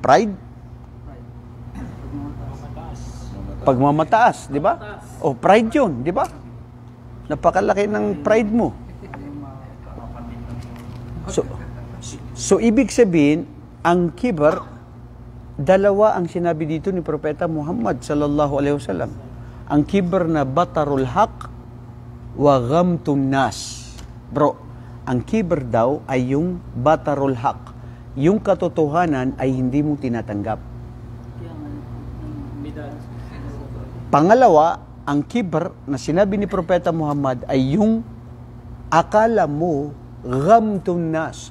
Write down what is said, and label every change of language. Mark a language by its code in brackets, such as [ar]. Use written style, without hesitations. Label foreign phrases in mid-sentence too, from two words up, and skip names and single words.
[tl] Pride? Pagmamataas, di ba? O, pride yun, di ba? Napakalaki ng pride mo. So, So, ibig sabihin, ang kibar, dalawa ang sinabi dito ni Propeta Muhammad [ar] صلى الله عليه وسلم. [tl] Ang kibar na [ar] بطر الحق وغمط الناس. [tl] Bro, ang kibar daw ay yung [ar] بطر الحق. [tl] Yung katotohanan ay hindi mo tinatanggap. Pangalawa, ang kibar na sinabi ni Propeta Muhammad ay yung akala mo [ar] غمط الناس.